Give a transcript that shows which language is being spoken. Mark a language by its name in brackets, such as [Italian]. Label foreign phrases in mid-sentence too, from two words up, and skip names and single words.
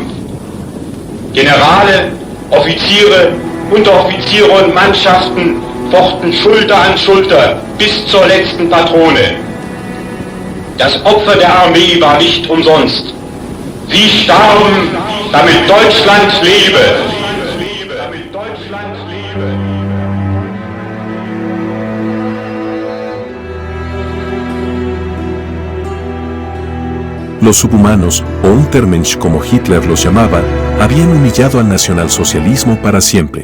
[German] Generale, Offiziere, Unteroffiziere und Mannschaften fochten Schulter an Schulter bis zur letzten Patrone. Das Opfer der Armee war nicht umsonst. Sie starben, damit Deutschland lebe. [Spanish] Los subhumanos, o Untermensch como Hitler los llamaba, habían humillado al nacionalsocialismo para siempre.